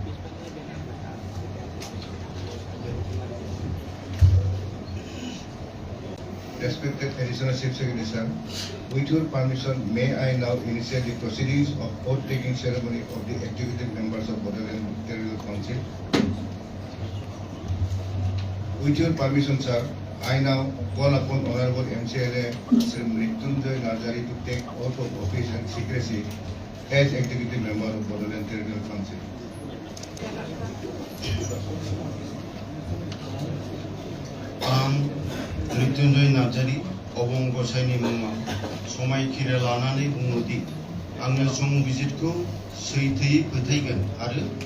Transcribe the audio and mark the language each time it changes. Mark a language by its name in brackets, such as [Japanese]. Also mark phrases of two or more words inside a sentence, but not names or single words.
[English] Respected Additional Chief Secretary sir, with your permission, may I now initiate the proceedings of oath-taking ceremony of the executive members of Bodoland Territorial Council. With your permission, sir, I now call upon Honorable MCLA Sri Mrityunjoy Narjari to take oath of office and secrecy as executive member of Bodoland Territorial Council. [Bodo] मृत्युंजय नार्जारी अबं गसाइनि मुङाव समायखिरा लानानै बुङोदि आङो संबिजिरखौ सैथोयै फोथायगोन आरो